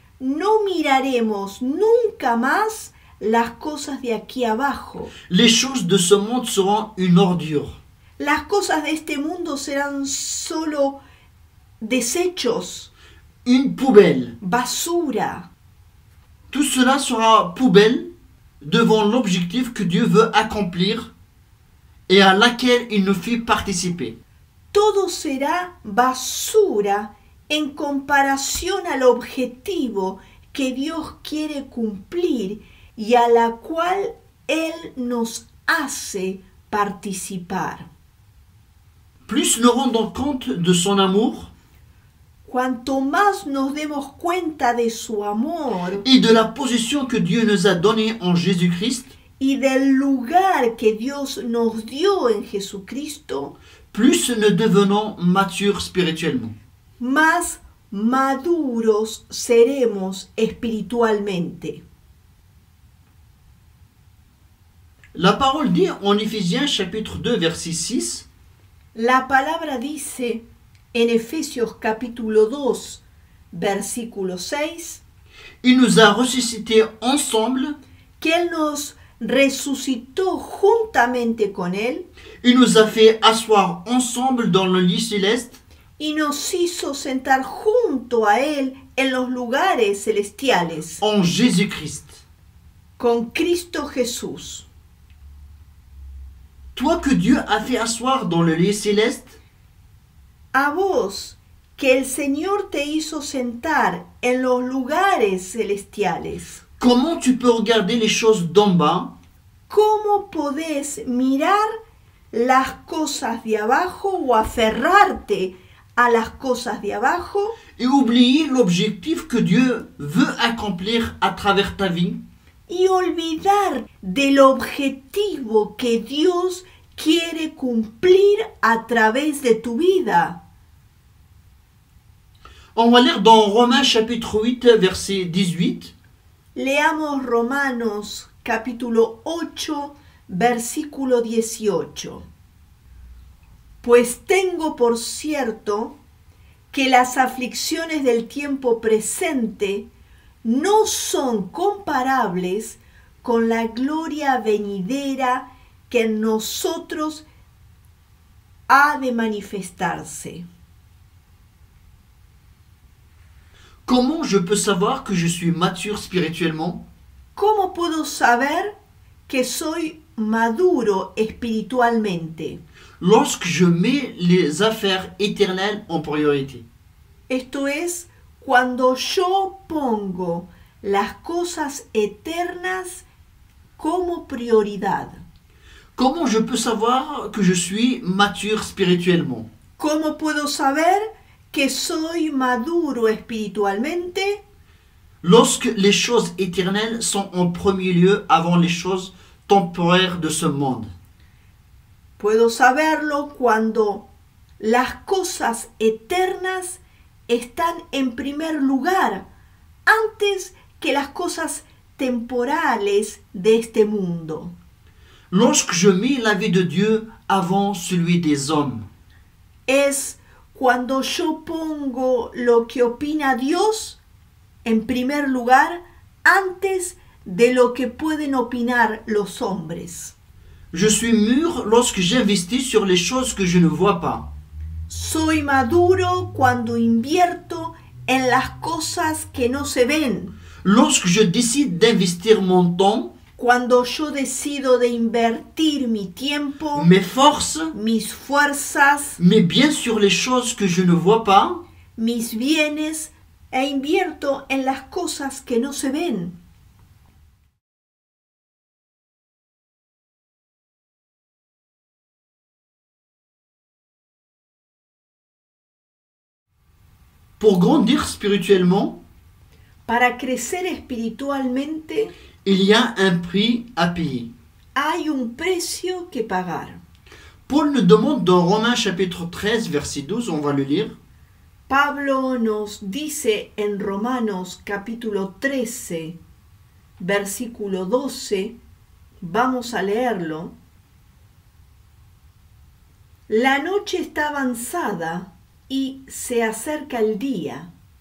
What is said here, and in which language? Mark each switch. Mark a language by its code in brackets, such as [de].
[es] no miraremos nunca más las cosas de aquí abajo. [fr] Les choses de ce monde seront une ordure. [es] Las cosas de este mundo serán solo desechos, [fr] Une poubelle. [es] basura. [fr] Tout cela sera poubelle devant l'objectif que Dieu veut accomplir et à laquelle il nous fait participer. [es] Todo será basura en comparación al objetivo que Dios quiere cumplir y a la cual Él nos hace participar. [fr] Plus nous rendons compte de son amour [es] Cuanto más nos demos cuenta de su amor [fr] et de la position que Dieu nous a donnée en Jésus-Christ, [es] y del lugar que Dios nos dio en Jesucristo, [fr] plus nous devenons matures spirituellement. [es] más maduros seremos espiritualmente. [fr] La parole dit en Éphésiens chapitre 2 verset 6, [es] La palabra dice en Efesios capítulo 2, versículo 6, [fr] il nous a ressuscités ensemble, [es] que Él nos resucitó juntamente con Él [fr] il nous a fait asseoir ensemble dans le lit céleste [es] y nos hizo sentar junto a Él en los lugares celestiales [fr] en Jésus-Christ. [es] con Cristo Jesús. [fr] Toi que Dieu a fait asseoir dans le lit céleste, [es] A vos, que el Señor te hizo sentar en los lugares celestiales, [fr] comment tu peux regarder les choses d'en bas [es] ¿cómo podés mirar las cosas de abajo o aferrarte a las cosas de abajo [fr] et oublier l'objectif que Dieu veut accomplir à travers ta vie? [es] y olvidar del objetivo que Dios quiere cumplir a través de tu vida? [fr] On va lire dans Romains chapitre 8 verset 18. [es] Leamos Romanos capítulo 8, versículo 18. Pues tengo por cierto que las aflicciones del tiempo presente no son comparables con la gloria venidera que en nosotros ha de manifestarse. [fr] Comment je peux savoir que je suis mature spirituellement? [es] ¿Cómo puedo saber que soy maduro espiritualmente? [fr] Lorsque je mets les affaires éternelles en priorité. [es] Esto es, cuando yo pongo las cosas eternas como prioridad. [fr] Comment je peux savoir que je suis mature spirituellement? [es] ¿Cómo puedo saber que soy maduro espiritualmente? [fr] Lorsque les choses éternelles sont en premier lieu avant les choses temporaires de ce monde. [es] Puedo saberlo cuando las cosas eternas están en primer lugar antes que las cosas temporales de este mundo. [fr] Lorsque je mets la vie de Dieu avant celui des hommes. [es] Es cuando yo pongo lo que opina Dios en primer lugar antes de lo que pueden opinar los hombres. [fr] Je suis mûr lorsque j'investis sur les choses que je ne vois pas. [es] Soy maduro cuando invierto en las cosas que no se ven. [fr] Lorsque je décide d'investir mon temps, [es] Cuando yo decido de invertir mi tiempo, [fr] mes forces, [es] mis fuerzas, [fr] mais bien sur les choses que je ne vois pas, [es] mis bienes, e invierto en las cosas que no se ven. [fr] pour grandir spirituellement, [es] Para crecer espiritualmente [fr] il y a un prix à payer. [es] hay un precio que pagar. [fr] Paul nous demande dans Romains chapitre 13 verset 12, on va le lire. [es] Pablo nos dice en Romanos capítulo 13, versículo 12, vamos a leerlo. La noche está avanzada y se acerca el día.